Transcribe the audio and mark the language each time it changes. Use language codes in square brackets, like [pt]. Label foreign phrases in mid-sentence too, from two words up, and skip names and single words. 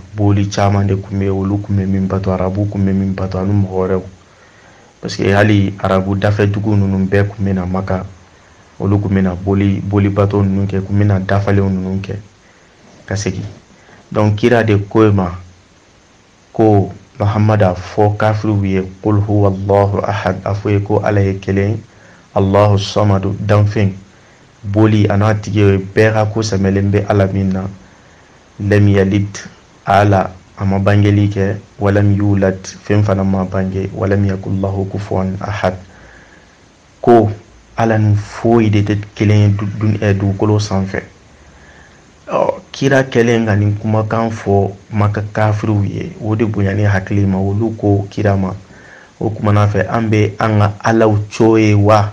[bm] Boli caman de kun bɛ yen, olu kun bɛ min bato, arabu kun bɛ min bato ani mɔgɔ wɛrɛw. [fr] Parce que [bm] hali arabu dafɛ dugu ninnu bɛɛ kun bɛ na Maka, olu kun bɛ na boli bato ninnu kɛ, kun bɛ na dafalenw ninnu kɛ ka segin. Donc kira de ko ma ko Muhammad a fɔ kafiriw ye [ar] قل هو الله أحد, [bm] a fɔ ye ko Ala ye kelen, [ar] الله الصمد [bm] danfɛn. Boli a n'a tigi ye bɛɛ ka ko sɛmɛlen bɛ Ala min na. [ar] لم يلد, [bm] Ala a ma bangeli kɛ, [ar] ولم يولد, [bm] fɛn fana ma bange, [ar] ولم يكن له كفوا أحد. [bm] Ko Ala ni foyi de tɛ kelen ye dugukolo sanfɛ. Kira kɛlen ka nin kumakan fɔ Maka kafiriw ye, o de bonyani hakili ma. Olu ko kira ma, o kumana fɛ an bɛ an ka Alaw to ye wa?